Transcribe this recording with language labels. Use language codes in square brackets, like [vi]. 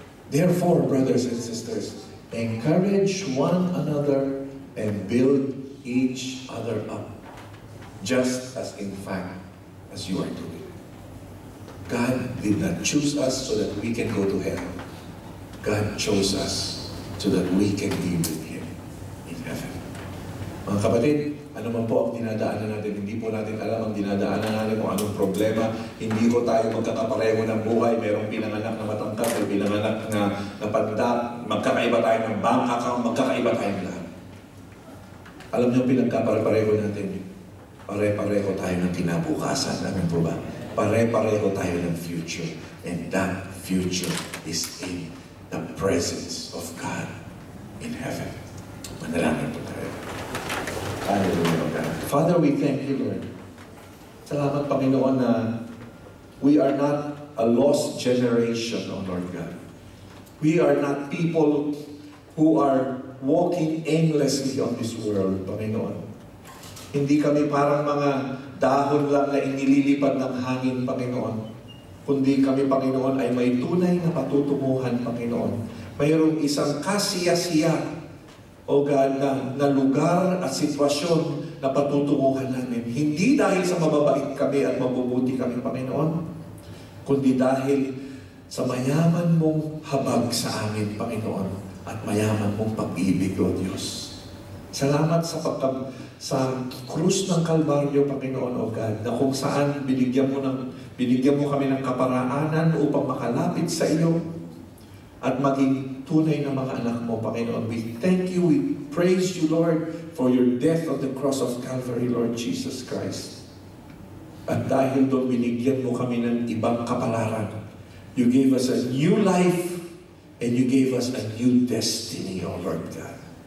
[en] Therefore, brothers and sisters, encourage one another and build each other up, just as in fact as you are doing. God did not choose us so that we can go to hell. God chose us so that we can be with Him in heaven. [tl] Mga kapatid, ano man po ang dinadaanan natin, hindi po natin alam ang dinadaanan natin kung anong problema. Hindi ko tayo magkakapareho ng buhay. Merong pinanganak na matangkad, may pinanganak na panda. Magkakaiba tayo ng bank account, magkakaiba tayong lahat. Alam niyo, pinagkapareho natin. Pare-pareho tayo ng kinabukasan. Amin po ba? Pare-pareho tayo ng future. [en] And that future is in the presence of God in heaven. [tl] Manalangin po tayo. [en] Hallelujah, God. Father, we thank you, Lord. [tl] Salamat, Panginoon, na [en] we are not a lost generation, O Lord God. We are not people who are walking aimlessly on this world, Panginoon. [tl] Hindi kami parang mga dahon lang na inililipad ng hangin, Panginoon. Kundi kami, Panginoon, ay may tunay na patutunguhan, Panginoon. Mayroong isang kasiyasiya, O God, na lugar at sitwasyon na patutunguhan namin. Hindi dahil sa mababait kami at mabubuti kami, Panginoon, kundi dahil sa mayaman mong habag sa amin, Panginoon, at mayaman mong pag-ibig, O Diyos. Salamat sa krus ng Kalbaryo, Panginoon, O God, na kung saan binigyan mo kami ng kaparaanan upang makalapit sa iyo at maging tunay na mga anak mo, Panginoon. [en] We thank you, we praise you, Lord, for your death on the cross of Calvary, Lord Jesus Christ. [tl] At dahil doon binigyan mo kami ng ibang kapalaran, [en] you gave us a new life and you gave us a new destiny, O Lord God.